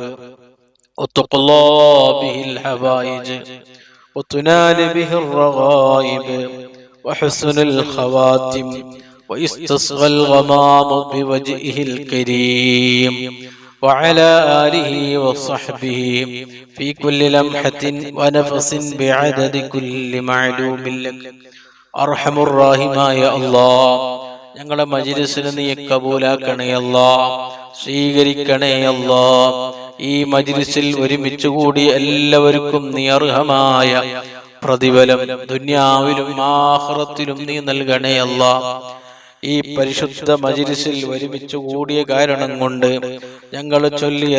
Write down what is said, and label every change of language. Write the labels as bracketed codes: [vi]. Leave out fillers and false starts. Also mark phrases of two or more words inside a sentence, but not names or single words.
[ar] وتقضى به الحوائج وتنال به الرغائب وحسن الخواتم ويستسقى الغمام بوجهه الكريم وعلى آله وصحبه في كل لمحة ونفس بعدد كل معلوم لك. أرحم الراحمين يا الله, [ml] ഞങ്ങളുടെ മജ്‌ലിസിനെ നീ കബൂലാക്കണേ അല്ലാഹ്, സ്വീകരിക്കണേ അല്ലാഹ്. ഈ മജ്‌ലിസിൽ ഒരുമിച്ച് കൂടി എല്ലാവർക്കും നീ അർഹമായ പ്രതിഫലം ദുനിയാവിലും ആഖിറത്തിലും നീ നൽകണേ അല്ലാഹ്. ഈ പരിശുദ്ധ മജ്‌ലിസിൽ ഒരുമിച്ച് കൂടിയ കാരണം കൊണ്ട്, ഞങ്ങൾ ചൊല്ലിയ